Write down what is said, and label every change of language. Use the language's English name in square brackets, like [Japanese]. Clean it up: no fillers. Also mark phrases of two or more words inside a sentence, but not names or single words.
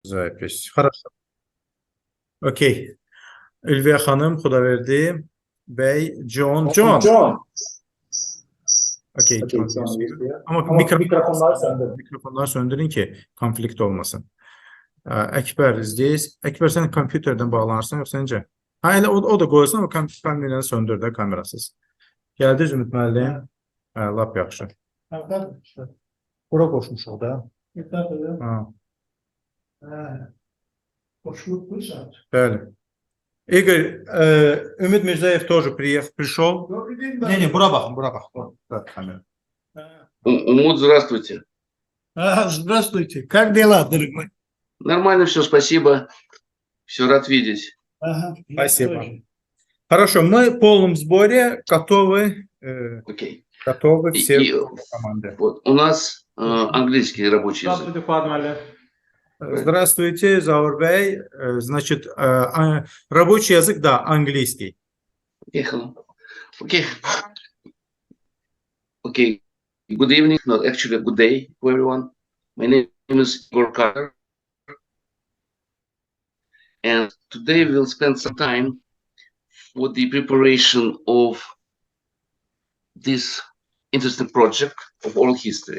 [Russian] Запись. Хорошо. Okey. [Turkish] Ülviye Hanım, Xudaverdi Bey, John. John. John. Okey, Okey, John John yazıyor. yazıyor. Ama Ama mikrofonları söndürün. mikrofonları söndürün ki konflikt olmasın. Ekber izleyiz. Ekber sen kompüterden bağlanırsan yoksa necə? [Azerbaijani] Ha, elə o da qoyursan ama kameranı söndür də kamerasız. Gəldi Zümrüt müəllim. Hə, lap yaxşı. Bura qoşmuşuq da. Ha, Qoşulub bu saat. [Russian] bəli. Игорь, Ümit Mirzayev тоже пришел. Не, [Azerbaijani] бura baxın, bura baxın. [Russian] Да, камера. Умут, здравствуйте. Здравствуйте. Как дела, дорогой? Нормально все, спасибо. Все, рад видеть. Спасибо. Хорошо, мы в полном сборе, готовы, Окей. готовы все И команды. вот, у нас английский рабочий язык. Здравствуйте, Заур Бey. Значит, рабочий язык, да, английский. [English] Okay, hello. Okay. Okay. Good evening, not actually good day to everyone. My name is Iqor, and today we'll spend some time for the preparation of this interesting project of oral history.